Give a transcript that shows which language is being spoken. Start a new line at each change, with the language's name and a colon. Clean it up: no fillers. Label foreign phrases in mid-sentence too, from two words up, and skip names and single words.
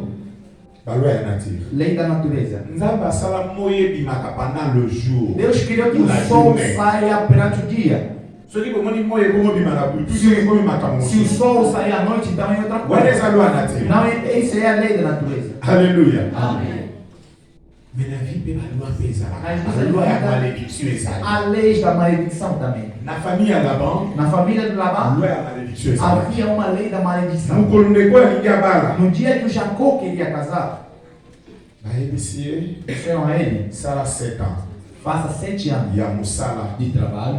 Portuguese: Lei da natureza. Deus criou que o sol saia durante o dia. Se o sol sair à noite, então é outra coisa. Não, isso é a lei da natureza. Aleluia. Amém.
French: Mais la vie peut
Portuguese: a lei da maledição também. Na família de Labão havia uma lei da maledição. No dia que o Jacó queria casar, disseram a ele: faça 7 anos de trabalho.